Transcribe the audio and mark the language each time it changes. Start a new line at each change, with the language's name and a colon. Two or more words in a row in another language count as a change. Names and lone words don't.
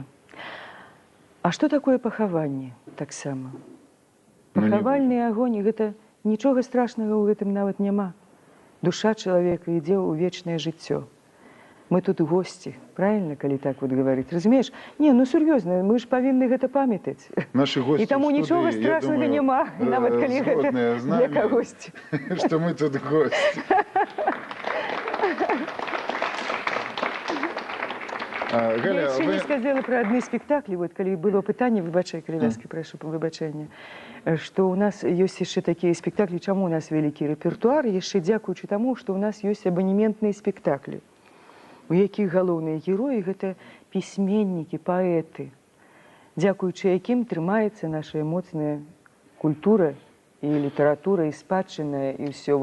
Belarusian: А што такое пахаванне таксама? Ну, не Пахавальны агонь, гэта нічога страшнага ў гэтым нават няма. Душа чалавека ідзе ў вечнае жыццё. Мы тут госці, правильно, калі так вот говорить? Разумееш? Не, ну сур'ёзна, мы ж павінны гэта памятаць.
Russian: Наши гости
Belarusian: І таму
Russian: в студии,
Belarusian: нічога я страшнага
Russian: думаю,
Belarusian: няма, нават калі гэта
Russian: згодные с
Belarusian: для
Russian: нами,
Belarusian: кагосьці.
Russian: что мы тут гости.
Belarusian: Я Галя, яшчэ не вы... сказала пра адны спектаклі, вот калі было пытанне, выбачай, калі ласка, прашу выбачэння, што ў нас ёсць яшчэ такія спектаклі, чаму у нас вялікі рэпертуар, яшчэ дзякуючы таму, што ў нас ёсць абанементныя спектаклі, у якіх галоўныя героі гэта пісьменнікі, паэты, дзякуючы якім трымаецца наша моцная культура і літаратура, і спадчына, і ўсё.